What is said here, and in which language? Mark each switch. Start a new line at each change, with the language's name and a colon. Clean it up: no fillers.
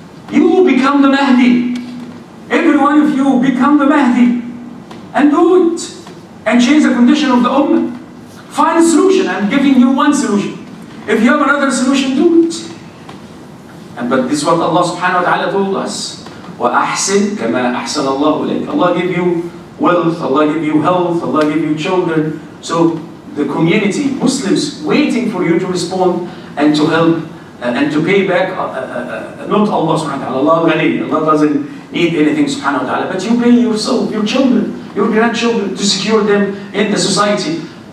English: You will become the Mahdi. Every one of you become the Mahdi. And do it. And change the condition of the Ummah. Find a solution. I'm giving you one solution. If you have another solution, do it. But this is what Allah subhanahu wa ta'ala told us.
Arabic: وَأحسن كَمَا أَحْسَنَ اللَّهُ إليك.
English: Allah give you wealth, Allah give you health, Allah give you children. So the community, Muslims, waiting for you to respond and to help and to pay back, not Allah subhanahu wa ta'ala, Allah ghani, Allah doesn't need anything subhanahu wa ta'ala, but you pay yourself, your children, your grandchildren, to secure them in the society.